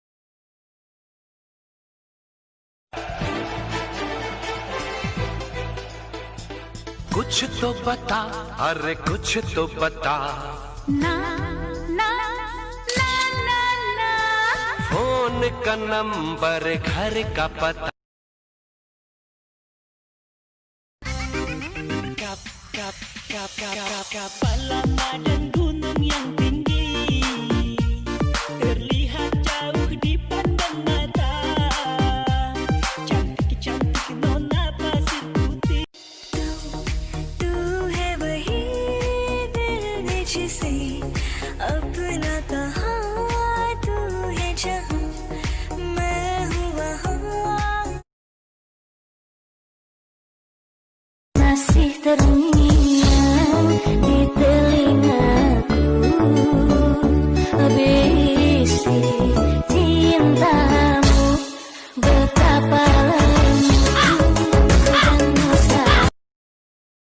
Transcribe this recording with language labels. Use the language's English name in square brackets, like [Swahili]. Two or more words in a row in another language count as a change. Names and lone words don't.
[Hindi] कुछ तो बता, अरे कुछ तो बता। ना ना ना ना ना, फोन का नंबर, घर का पता। [Indonesian] Kapal dan gunung yang tinggi terlihat jauh di pandang mata. Cantik-cantik nona pasir putih. [Hindi] तू है वही दिल ने जिसे अपना कहा, तू है जहाँ मैं हूँ वहाँ, [Indonesian] masih terngiang di telingaku bisik cintamu, betapa lembut dan mesra.